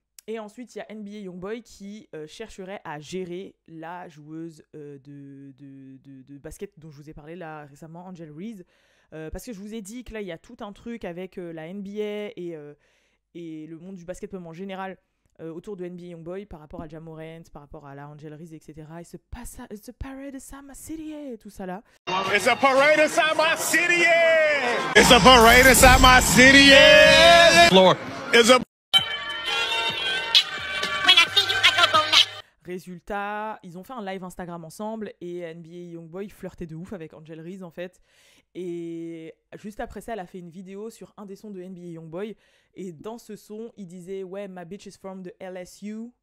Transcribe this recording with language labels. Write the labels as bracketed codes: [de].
[fr] Et ensuite, il y a NBA Youngboy qui chercherait à gérer la joueuse de basket dont je vous ai parlé là récemment, Angel Reese. Parce que je vous ai dit que là, il y a tout un truc avec la NBA et le monde du basket en général. Autour de NBA Youngboy par rapport à Ja Morant, par rapport à la Angel Reese, etc. Et ce [en] parade inside my city, [fr] et tout ça là. [en] It's a parade inside my city, yeah. It's a parade inside my city, yeah. Floor. It's a... [fr] Résultat, ils ont fait un live Instagram ensemble et NBA Youngboy flirtait de ouf avec Angel Reese en fait. Et juste après ça, elle a fait une vidéo sur un des sons de NBA Youngboy. Et dans ce son, il disait « Ouais, [en] my bitch is from the LSU ».